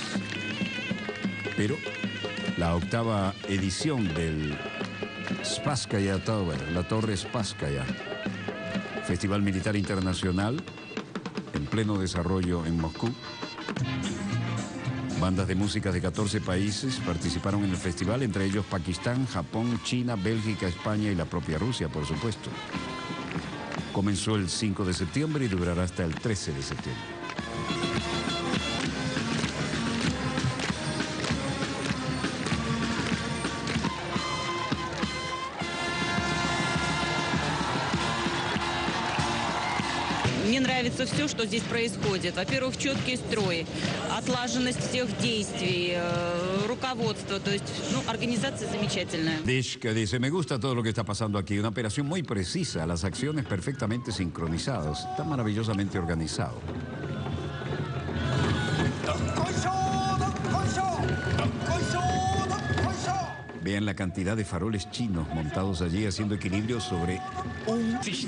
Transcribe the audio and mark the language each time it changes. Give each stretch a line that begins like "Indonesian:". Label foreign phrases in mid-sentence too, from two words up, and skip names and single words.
Spanish: Pero la octava edición del Spasskaya Tower, la Torre Spasskaya, Festival Militar Internacional, en pleno desarrollo en Moscú. Bandas de música de 14 países participaron en el festival, entre ellos Pakistán, Japón, China, Bélgica, España y la propia Rusia, por supuesto. Comenzó el 5 de septiembre y durará hasta el 13 de septiembre.
Russian: Мне нравится все, что здесь происходит. Во-первых, четкий строй, отлаженность всех действий, руководство. То есть, организация замечательная.
Spanish: Dishka dice, me gusta todo lo que está pasando aquí. Una operación muy precisa, las acciones perfectamente sincronizadas. Está maravillosamente organizado. Vean la cantidad de faroles chinos montados allí haciendo equilibrio sobre un...